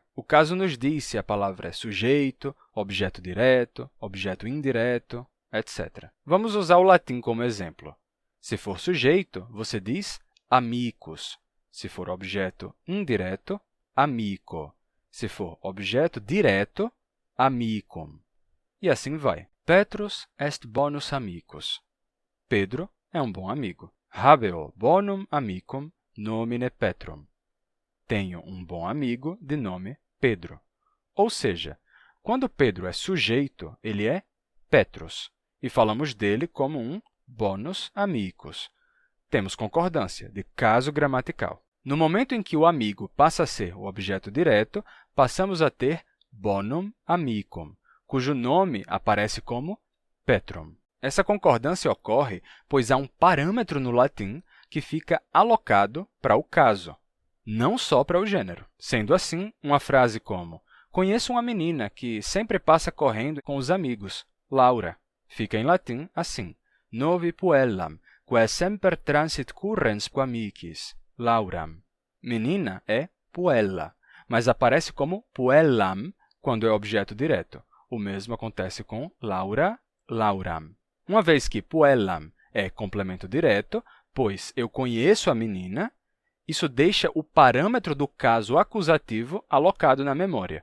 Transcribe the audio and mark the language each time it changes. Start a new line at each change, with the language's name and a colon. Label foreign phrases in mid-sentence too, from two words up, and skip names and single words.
Portuguese: O caso nos diz se a palavra é sujeito, objeto direto, objeto indireto, etc. Vamos usar o latim como exemplo. Se for sujeito, você diz amicus. Se for objeto indireto, amico. Se for objeto direto, amicum. E assim vai.
Latin: Petrus est bonus amicus.
Portuguese: Pedro é um bom amigo.
Latin: Habeo bonum amicum nomine Petrum.
Portuguese: Tenho um bom amigo de nome Pedro. Ou seja, quando Pedro é sujeito, ele é Petrus. E falamos dele como um
Latin: bonus amicus.
Portuguese: Temos concordância de caso gramatical. No momento em que o amigo passa a ser o objeto direto, passamos a ter
Latin: bonum amicum,
Portuguese: cujo nome aparece como Petrum. Essa concordância ocorre pois há um parâmetro no latim que fica alocado para o caso, não só para o gênero. Sendo assim, uma frase como conheço uma menina que sempre passa correndo com os amigos, Laura, fica em latim assim,
Latin: novi puellam, quae semper transit currens amicis, Lauram.
Portuguese: Menina é puella, mas aparece como puellam quando é objeto direto. O mesmo acontece com Laura, Lauram. Uma vez que puellam é complemento direto, pois eu conheço a menina, isso deixa o parâmetro do caso acusativo alocado na memória.